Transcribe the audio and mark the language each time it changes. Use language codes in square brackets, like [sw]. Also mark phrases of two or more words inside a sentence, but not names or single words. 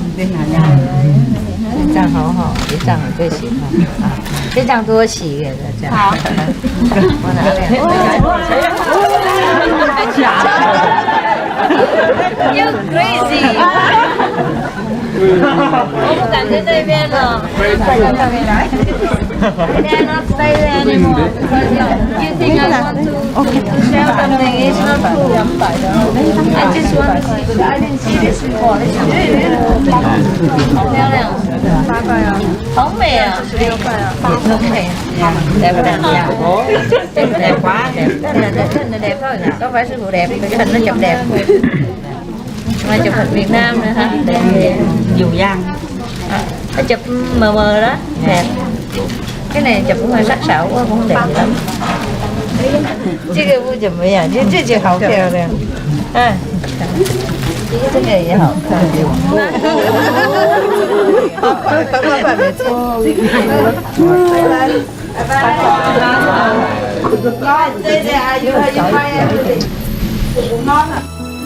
[zh] 这张好好，这张我最喜欢，这张多洗给大家。好，我拿 [en] You crazy！ [zh] 我不敢在那边了。 [en] I dare not stay there anymore because you think I want to share something. It's not true. I just want to see, but I didn't see this before. This is beautiful. [zh] 好漂亮，好美啊 [vi] ！OK， đẹp đẹp đẹp quá đẹp. Hình là đẹp thôi, có phải sư phụ đẹp, cái hình nó chụp đẹp. Mà chụp hình Việt Nam nữa hả? Đẹp. Dù Giang. Nó chụp mờ mờ đó, đẹp. Cái này chụp cũng hơi sắc sảo quá, cũng không đẹp gì lắm. [zh] 这个不怎么样，这就好漂亮。这个也好看。没错。拜拜。